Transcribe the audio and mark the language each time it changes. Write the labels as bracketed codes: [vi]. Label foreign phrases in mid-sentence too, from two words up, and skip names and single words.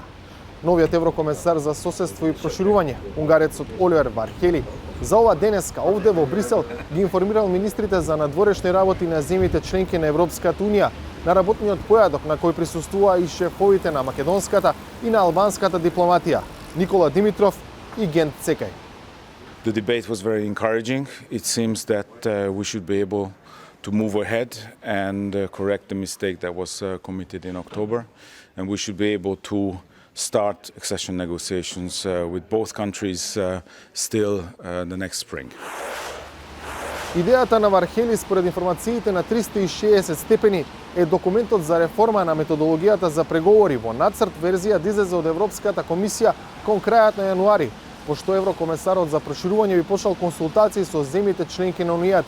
[mk] Новиот еврокомесар за соседство и проширување, унгарецот Оливер Вархели, за ова денеска овде во Брисел ги информирал министрите за надворешни работи на земјите членки на Европската Унија на работниот појадок на кој присуствуваа и шефовите на македонската и на албанската дипломатија, Никола Димитров и Гент Цекај. [en] The debate was very encouraging. It seems that we should be able to move ahead and correct the mistake that was committed in October. And we should be able to start accession negotiations with both countries still the next spring. [mk] Идејата на Вархели според информациите на 360 степени е документот за реформа на методологијата за преговори во нацрт верзија да излезе од Европската комисија кон крајот на јануари, пошто еврокомесарот за проширување би почнал консултации со земјите членки на Унијата.